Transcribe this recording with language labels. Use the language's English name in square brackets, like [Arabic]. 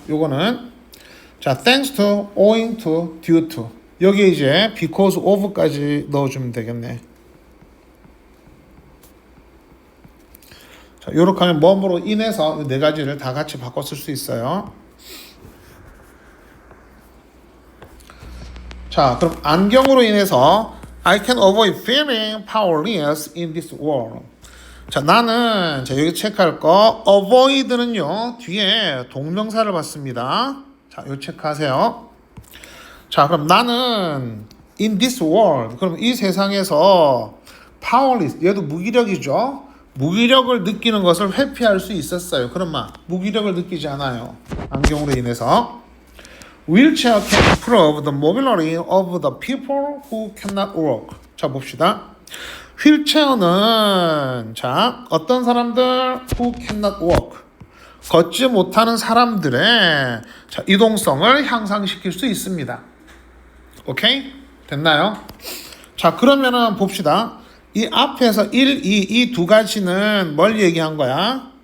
[Korean] 요거는. 자, [English] thanks to, owing to, due to. [Korean] 여기에 이제 because of까지 넣어주면 되겠네. 자, 요렇게 하면 뭐뭐로 인해서 네 가지를 다 같이 바꿔 쓸 수 있어요. 자, 그럼 안경으로 인해서 [English] I can avoid feeling powerless in this world. [Korean] 자, 나는 자, 여기 체크할 거 avoid는요 뒤에 동명사를 받습니다. 자, 요 체크하세요. 자, 그럼 나는 in this world. 그럼 이 세상에서 powerless. 얘도 무기력이죠. 무기력을 느끼는 것을 회피할 수 있었어요. 그럼 무기력을 느끼지 않아요. 안경으로 인해서. [English] Wheelchair can improve the mobility of the people who cannot walk. [Korean] 자, 봅시다. 휠체어는 자, 어떤 사람들 [English] who cannot walk. [Korean] 걷지 못하는 사람들의 자, 이동성을 향상시킬 수 있습니다. 오케이? 됐나요? 자, 그러면은 봅시다. 이 앞에서 1, 2, 이 두 가지는 뭘 얘기한 거야?